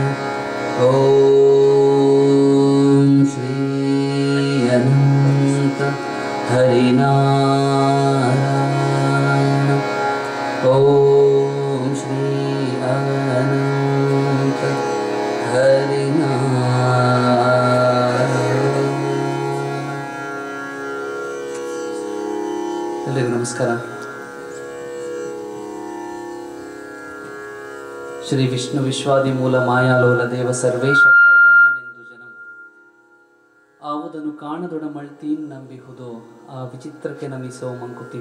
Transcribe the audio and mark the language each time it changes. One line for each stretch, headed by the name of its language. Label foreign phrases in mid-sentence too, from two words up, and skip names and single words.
Sanskrit: ओम श्री अनंत हरिनारायण ओम श्री अनंत हरिनारायण।
Kannada: ಎಲ್ಲರಿಗೂ ನಮಸ್ಕಾರ. ಶ್ರೀ ವಿಷ್ಣು ವಿಶ್ವಾದಿ ಮೂಲ ಮಾಯಾಲೋಲ ದೇವ ಸರ್ವೇಶ ಗಣ್ಣನೆಂದು ಜನಂ ಆವುದನ್ನು ಕಾಣದೊಡ ಮಳ್ತೀನ್ ನಂಬಿಹುದು ಆ ವಿಚಿತ್ರಕ್ಕೆ ನಮಿಸೋ ಮಂಕುತಿಮ್ಮ.